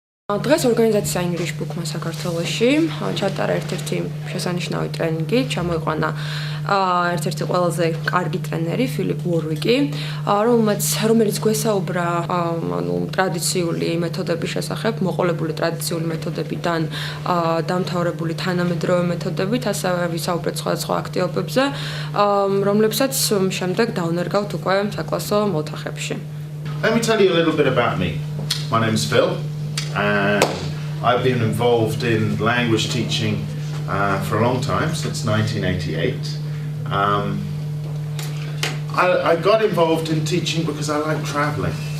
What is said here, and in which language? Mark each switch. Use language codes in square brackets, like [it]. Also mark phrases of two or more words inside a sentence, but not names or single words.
[ka] დღეს ორგანიზაცია English Book-მა საქართველოში ჩატარა ერთ-ერთი შესანიშნავი ტრენინგი, ჩამოიყვანა ერთ-ერთი ყველაზე კარგი ტრენერი ფილიპ უორვიკი, რომელიც გვესაუბრა ტრადიციული მეთოდების შესახებ, მოყოლებული ტრადიციული მეთოდებიდან დამთავრებული თანამედროვე მეთოდებით, ასევე ვისაუბრეთ სხვადასხვა აქტივობებზე, რომლებსაც შემდეგ დავნერგავთ უკვე საკლასო მოთახებში. [en] Let me tell you a little bit about me. My name's Phil. And I've been involved in language teaching for a long time, since 1988. I got involved in teaching because I like traveling.